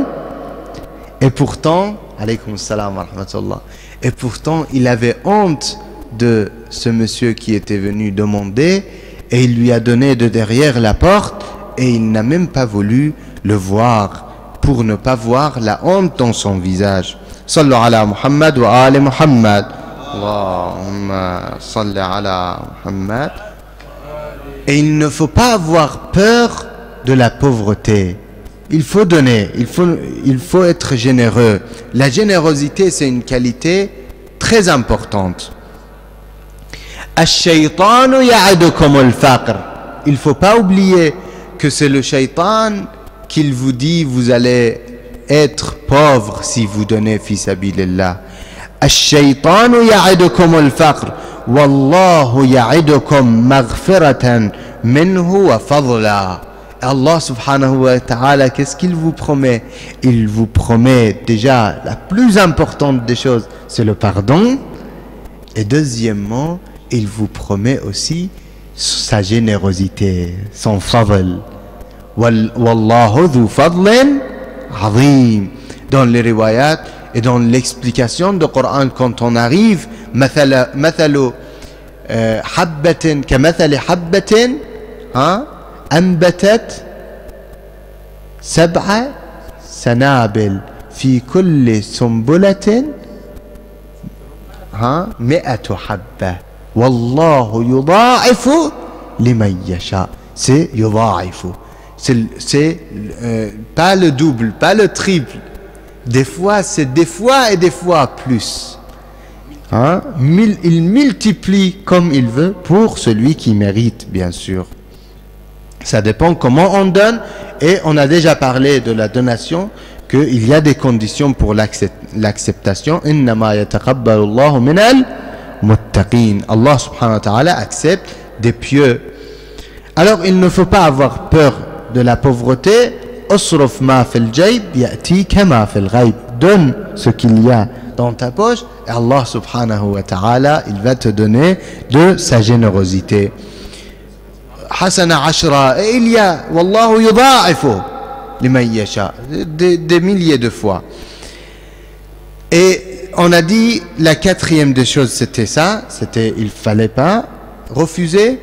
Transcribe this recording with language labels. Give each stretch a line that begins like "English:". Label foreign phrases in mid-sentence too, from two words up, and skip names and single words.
French: Et pourtant,
Arabic: عليكم السلام ورحمة الله,
French: et pourtant il avait honte de ce monsieur qui était venu demander et il lui a donné de derrière la porte et il n'a même pas voulu le voir pour ne pas voir la honte dans son visage.
Arabic: صلوا على محمد وآل محمد اللهم صل على محمد.
French: Et il ne faut pas avoir peur de la pauvreté. Il faut donner, il faut être généreux. La générosité, c'est une qualité très importante.
Arabic: الشيطان يعدكم الفقر.
French: Il ne faut pas oublier que c'est le shaytan qui vous dit vous allez être pauvre si vous donnez
Arabic: في سبيل الله. الشيطان يعدكم الفقر والله يعدكم مغفرة منه وفضلا. الله سبحانه وتعالى,
French: qu'est-ce qu'il vous promet? Il vous promet déjà la plus importante des choses, c'est le pardon. Et deuxièmement, il vous promet aussi sa générosité, son fadl.
Arabic: والله ذو فضل عظيم.
French: Dans les riwayat et dans l'explication du Coran, quand on arrive,
Arabic: مثل حبة كمثل حبة, أنبتت 7 سنابل في كل سنبلة 100 حبة. والله يضاعف لمن يشاء.
French: C'est yudha'ifu. C'est pas le double, pas le triple. Des fois, c'est des fois et des fois plus. Hein? Il multiplie comme il veut pour celui qui mérite, bien sûr. Ça dépend comment on donne, et on a déjà parlé de la donation, qu'il y a des conditions pour l'acceptation.
Arabic: إنما يتقبل الله من المتقين.
French: Allah
Arabic: سبحانه وتعالى
French: accepte des pieux. Alors il ne faut pas avoir peur de la pauvreté.
Arabic: اصرف ما في الجيب يأتيك ما في الغيب.
French: Donne ce qu'il y a dans ta poche et Allah
Arabic: سبحانه وتعالى,
French: il va te donner de sa générosité.
Arabic: حسنة عشرة,
French: et il y a
Arabic: والله يضاعف لمن يشاء,
French: des milliers de fois. Et on a dit la quatrième des choses, c'était ça, c'était il fallait pas refuser.